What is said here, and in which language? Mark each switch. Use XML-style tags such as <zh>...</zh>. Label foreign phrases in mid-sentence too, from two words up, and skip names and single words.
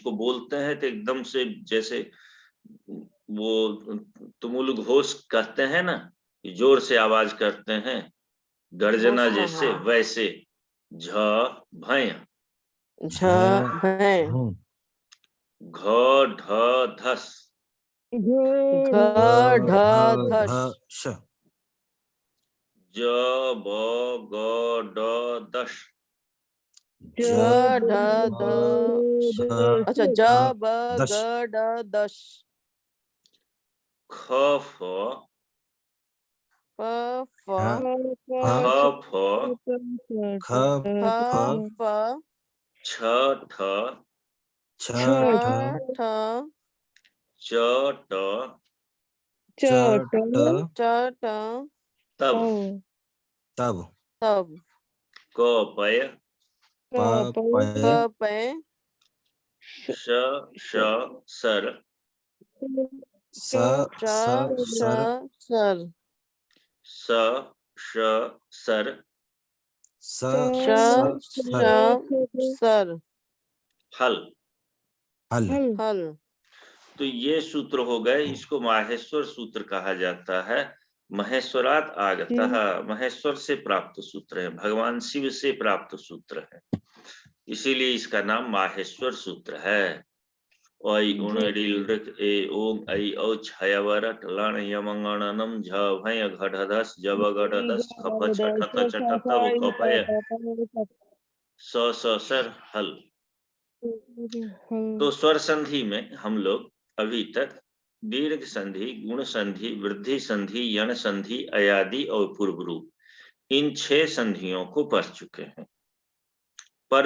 <hi>इसको बोलते हैं तो एकदम से जैसे वो तुमुल घोष कहते हैं ना, कि जोर से आवाज करते हैं, गर्जना घोषणा, जैसे, हाँ।</hi> <sa>वैसे झ भय। झ भय हूँ घ ढ धस, घ ढ धस श ज ब ग ड दश, ज ढ द अच्छा ज ब दश ग ड दश ख फ फ फ ख फ ख फ फ फ छ ठ छ ठ ठ ठ च ट च ट च ट तब, तब तब क पय प प पय पय श श सर स श स श सर सर स श सर स श स श सर सर हल। हल हल</sa> <hi>तो ये सूत्र हो गए, इसको माहेश्वर सूत्र कहा जाता है।</hi> <sa>महेश्वरात आगतः,</sa> <hi>महेश्वर से प्राप्त सूत्र है, भगवान शिव से प्राप्त सूत्र है, इसीलिए इसका नाम माहेश्वर सूत्र है।</hi> <sa>ओय उण ऋल ऋक ए ओम ऐ औ छयवरट लण यमंगणनम झ भय घटधस जब गटदस खप छठत चटत तब कपय स स सर हल।</sa> <hi>तो स्वर संधि में हम लोग अभी तक दीर्घ संधि, गुण संधि, वृद्धि संधि, यण संधि, अयादि और पूर्व रूप, इन 6 संधियों को पढ़ चुके हैं। पर</hi>